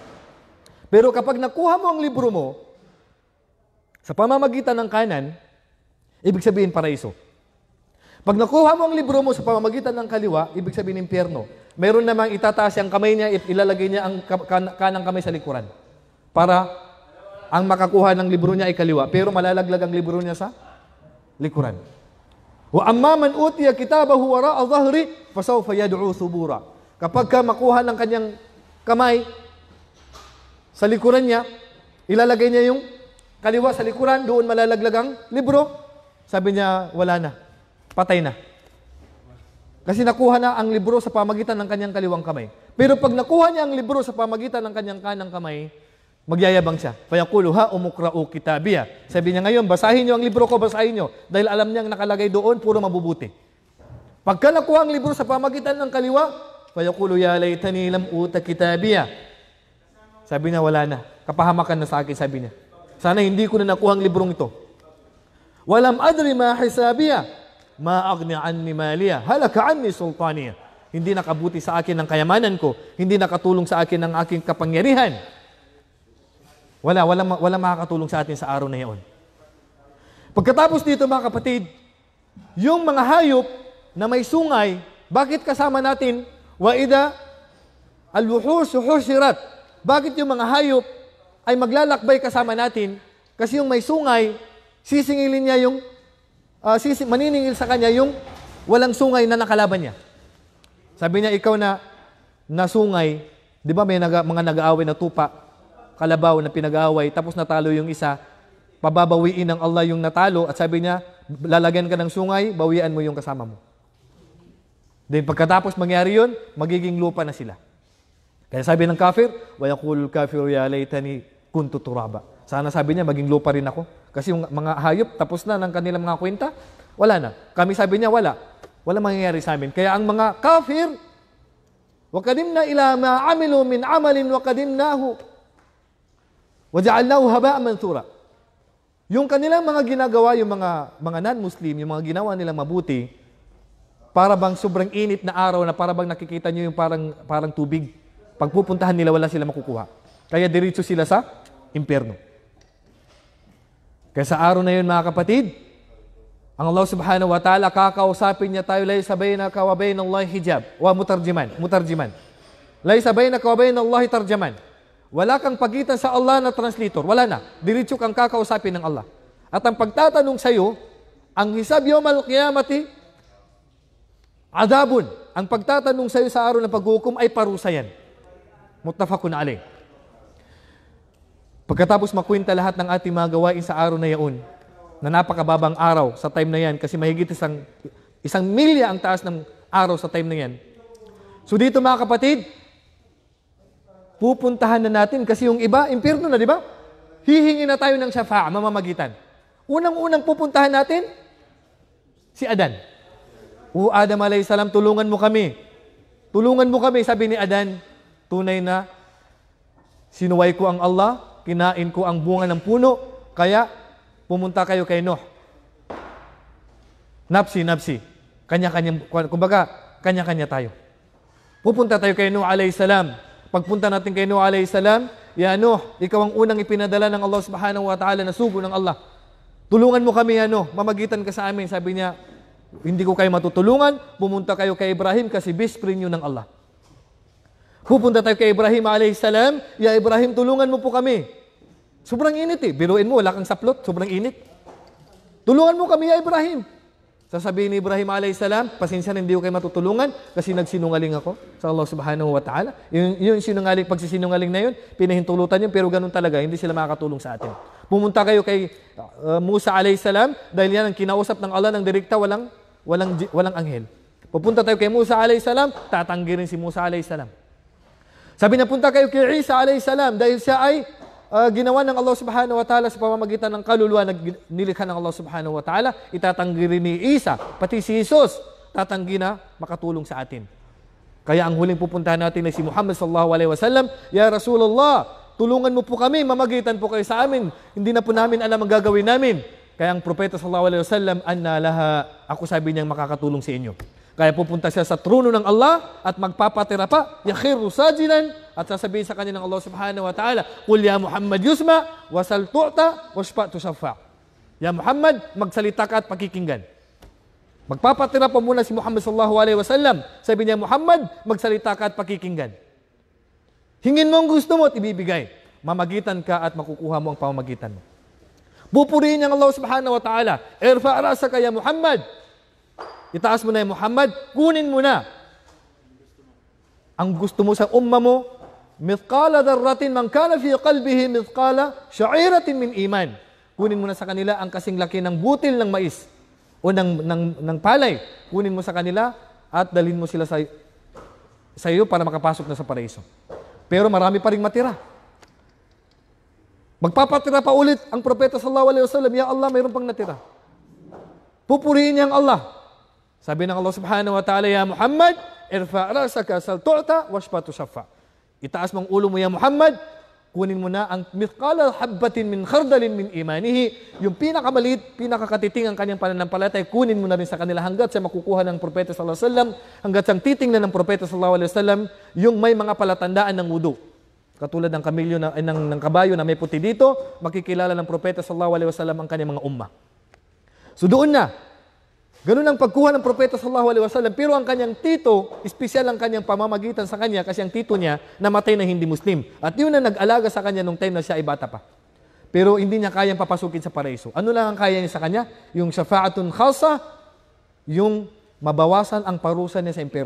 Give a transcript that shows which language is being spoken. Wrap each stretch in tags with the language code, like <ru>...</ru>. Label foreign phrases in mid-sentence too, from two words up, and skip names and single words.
<tl>Pero kapag nakuha mo ang libro mo, sa pamamagitan ng kanan, ibig sabihin paraiso. Pag nakuha mo ang libro mo sa pamamagitan ng kaliwa, ibig sabihin impyerno. Meron namang itataas ang kamay niya, ilalagay niya ang kanang kamay sa likuran. Para ang makakuha ng libro niya ay kaliwa, pero malalaglag ang libro niya sa likuran.</tl> <ar>وأما من أوتي كتابه وراء ظهره فسوف يدعو ثبورا.</ar> <tl>Kapag ka makuha ng kanyang kamay sa likuran niya, ilalagay niya yung kaliwa sa likuran, doon malalaglag ang libro. Sabi niya, wala na. Patay na. Kasi nakuha na ang libro sa pamagitan ng kanyang kaliwang kamay. Pero pag nakuha niya ang libro sa pamagitan ng kanyang kanang kamay, magyayabang siya.</tl> <ar>فيقول هاؤم اقرءوا كتابيه.</ar> <tl>Sabi niya ngayon, basahin niyo ang libro ko, basahin niyo. Dahil alam niyang nakalagay doon, puro mabubuti. Pagka nakuha ang libro sa pamagitan ng kaliwa,</tl> <ar>فيقول يا ليتني لم أوت كتابيه.</ar> <tl>Sabi niya, wala na. Kapahamakan na sa akin, sabi niya. Sana hindi ko na nakuha ang librong ito.</tl> <ar>ولم أدر ما حسابيه ما أغنى عني ماليه هلك عني سلطانيه.</ar> <tl>Hindi nakabuti sa akin ang kayamanan ko, hindi nakatulong sa akin ang aking kapangyarihan. Wala makakatulong sa atin sa araw na iyon. Pagkatapos dito mga kapatid, yung mga hayop na may sungay, bakit kasama natin</tl> <ar>وإذا الوحوش حشرت?</ar> <tl>Bakit yung mga hayop ay maglalakbay kasama natin? Kasi yung may sungay, sisingilin niya yung, maniningil sa kanya yung walang sungay na nakalaban niya. Sabi niya, ikaw na sungay, di ba may mga nag-aaway na tupa, kalabaw na pinag-aaway, tapos natalo yung isa, pababawiin ng Allah yung natalo, at sabi niya, lalagyan ka ng sungay, bawian mo yung kasama mo. Then pagkatapos mangyari yun, magiging lupa na sila. Kaya sabi ng kafir,</tl> <ar>وَيَقُولُ الْكَافِرُ يَا لَيْتَنِي كُنْتُ تُرَابًا.</ar> <tl>Sana sabi niya, maging lupa rin ako. Kasi yung mga hayop, tapos na ng kanilang mga kwenta, wala na. Kami sabi niya, wala. Wala mangyayari sa amin. Kaya ang mga kafir,</tl> <ar>وَقَدِمْنَا إِلَى مَا عَمِلُوا مِنْ عَمَلٍ وَقَدِمْنَاهُ وَجَعَلْنَاهُ هَبَاءً مَنْثُورًا.</ar> <tl>Yung kanilang mga ginagawa, yung mga non-Muslim, yung mga ginawa nilang mabuti, para bang sobrang init na araw na para bang nakikita nyo yung parang tubig. Pagpupuntahan nila, wala sila makukuha. Kaya diretso sila sa impyerno. Kaya sa araw na yun, mga kapatid, ang Allah</tl> <ar>سبحانه وتعالى,</ar> <tl>kakausapin niya tayo,</tl> <ar>ليس بينك وبين الله حجاب ومترجما. ليس بينك وبين الله ترجمان.</ar> <tl>Wala kang pagitan sa Allah na translator. Wala na. Diretso kang kakausapin ng Allah. At ang pagtatanong sa iyo, ang</tl> <ar>حساب يوم القيامة عذاب.</ar> <tl>Ang pagtatanong sa iyo sa araw ng paghukom ay parusa yan.</tl> <ar>متفق عليه.</ar> <tl>Pagkatapos makwenta lahat ng ating mga gawain sa araw na yaon, na napakababang araw sa time na yan, kasi mahigit isang milya ang taas ng araw sa time na yan. So dito mga kapatid, pupuntahan na natin kasi yung iba, impyerno na, di ba? Hihingi na tayo ng syafa'a, mamamagitan. Unang-unang pupuntahan natin, si Adan.</tl> <ar>O Adam عليه السلام,</ar> <tl>tulungan mo kami. Tulungan mo kami, sabi ni Adan. Tunay na, sinuway ko ang Allah, kinain ko ang bunga ng puno, kaya pumunta kayo kay Nuh. Nafsi. Kumbaga, kanya-kanya tayo. Pupunta tayo kay Nuh</tl> <ar>عليه السلام.</ar> <tl>Pagpunta natin kay Nuh</tl> <ar>عليه السلام,</ar> <tl>ya Nuh, ikaw ang unang ipinadala ng Allah</tl> <ar>سبحانه وتعالى</ar> <tl>na sugo ng Allah. Tulungan mo kami, ya Nuh, mamagitan ka sa amin. Sabi niya, hindi ko kayo matutulungan, pumunta kayo kay Ibrahim kasi best friend nyo ng Allah. Pupunta tayo kay Ibrahim</tl> <ar>عليه السلام,</ar> <tl>ya Ibrahim, tulungan mo po kami. Sobrang init eh. Biruin mo, wala kang saplot, sobrang init. Tulungan mo kami, ya Ibrahim. Sasabihin ni Ibrahim</tl> <ar>عليه السلام,</ar> <tl>pasensya na hindi ko kayo matutulungan kasi nagsinungaling ako sa Allah</tl> <ar>سبحانه وتعالى.</ar> <tl>Yung sinungaling, pagsisinungaling na yun, pinahintulutan yun, pero ganun talaga, hindi sila makakatulong sa atin. Pumunta kayo kay Musa</tl> <ar>عليه السلام,</ar> <tl>dahil yan ang kinausap ng Allah ng direkta, walang anghel. Pupunta tayo kay Musa</tl> <ar>عليه السلام,</ar> <tl>tatanggirin si Musa</tl> <ar>عليه السلام.</ar> <tl>Sabi na punta kayo kay Isa</tl> <ar>عليه السلام,</ar> <tl>dahil siya ay ginawa ng Allah</tl> <ar>سبحانه وتعالى</ar> <tl>sa pamamagitan ng kaluluwa na nilikha ng Allah</tl> <ar>سبحانه وتعالى,</ar> <tl>itatanggi rin ni Isa, pati si Jesus, tatanggi na makatulong sa atin. Kaya ang huling pupuntahan natin ay si Muhammad</tl> <ar>صلى الله عليه وسلم يا رسول الله,</ar> <tl>tulungan mo po kami, mamagitan po kayo sa amin, hindi na po namin alam ang gagawin namin. Kaya ang propeta</tl> <ar>صلى الله عليه وسلم أنا لها,</ar> <tl>ako sabi niyang makakatulong sa inyo. Kaya pupunta siya sa trono ng Allah at magpapatira pa,</tl> <ar>يخر ساجدا,</ar> <tl>at sasabihin sa kanya ng Allah</tl> <ar>سبحانه وتعالى, قل يا محمد يسمع وسل تعط واشفع تشفع.</ar> <tl>Ya Muhammad, magsalita ka at pakikinggan. Magpapatira pa muna si Muhammad</tl> <ar>صلى الله عليه وسلم.</ar> <tl>Sabi niya, Muhammad, magsalita ka at pakikinggan. Hingin mo ang gusto mo at ibibigay. Mamagitan ka at makukuha mo ang pamamagitan mo. Pupurihin niya ang Allah</tl> <ar>سبحانه وتعالى ارفع رأسك يا محمد.</ar> <tl>Itaas mo na ya Muhammad, kunin mo na ang gusto mo sa umma mo,</tl> <ar>مثقال ذرة من كان في قلبه مثقال شعيرة من إيمان.</ar> <tl>Kunin mo na sa kanila ang kasing laki ng butil ng mais o ng palay. Kunin mo sa kanila at dalhin mo sila sa iyo para makapasok na sa paraiso. Pero marami pa ring matira. Magpapatira pa ulit ang propeta</tl> <ar>صلى الله عليه وسلم يا الله,</ar> <tl>mayroon pang natira. Pupurihin niya ang Allah. Sabi ng Allah</tl> <ar>سبحانه وتعالى يا محمد ارفع رأسك سل تعط واشفع تشفع.</ar> <tl>Itaas mong ulo mo, ya Muhammad, kunin mo na ang</tl> <ar>مثقال حبة من خردل من إيمانه,</ar> <tl>yung pinakamaliit, pinakakatiting ang kanyang pananampalataya, kunin mo na rin sa kanila hanggat sa makukuha ng propeta</tl> <ar>صلى الله عليه وسلم,</ar> <tl>hanggat sa titingnan ng propeta</tl> <ar>صلى الله عليه وسلم</ar> <tl>yung may mga palatandaan ng wudu. Katulad ng kamilyo ng kabayo na may puti dito, makikilala ng propeta</tl> <ar>صلى الله عليه وسلم</ar> <tl>ang kanyang mga umma. So doon na, ganun ang pagkuha ng propeta</tl> <ar>صلى الله عليه وسلم,</ar> <tl>pero ang kanyang tito, espesyal ang kanyang pamamagitan sa kanya kasi ang tito niya namatay na hindi Muslim. At yun na nag-alaga sa kanya nung time na siya ay bata pa. Pero hindi niya kayang papasukin sa paraiso. Ano lang ang kaya niya sa kanya? Yung</tl> <ar>شفاعة خاصة,</ar> <tl>yung mabawasan ang parusa niya sa impyerno.</tl>